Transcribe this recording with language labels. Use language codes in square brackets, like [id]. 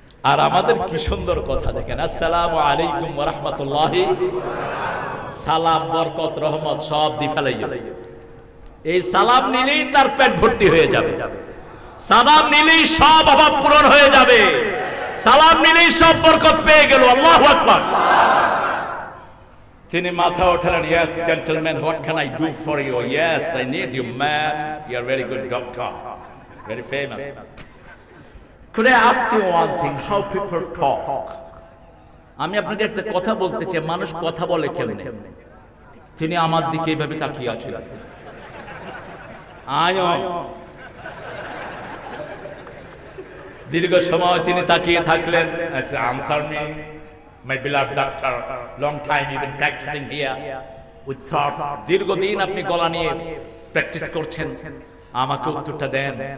[bn] আর আমাদের কি সুন্দর কথা দেখেন, আসসালামু আলাইকুম ওয়া রাহমাতুল্লাহি, সালাম বরকত রহমত সব দি ফেলাই যাবে। এই সালাম নিলেই তার পেট ভর্তি হয়ে যাবে, সালাম নিলেই সব অভাব পূরণ হয়ে যাবে, সালাম নিলেই সব বরকত পেয়ে গেল। আল্লাহু আকবার। তিনি মাথা ওঠালেন, [en] yes gentlemen, what can I do for you? Yes, I need you man, you are very good doctor, very famous. Could I ask you one thing, how people talk? [bn] আমি আপনাকে একটা কথা বলতে চাই, মানুষ কথা বলে কেমনে? তিনি আমার দিকে এইভাবে তাকিয়ে আছেন। দীর্ঘ সময় তিনি তাকিয়ে থাকলেন। [en] Answer me my beloved doctor, long time you've been practicing here with thought. [bn] দীর্ঘদিন আপনি গলা নিয়ে প্র্যাকটিস করছেন, আমাকে উত্তরটা দেন।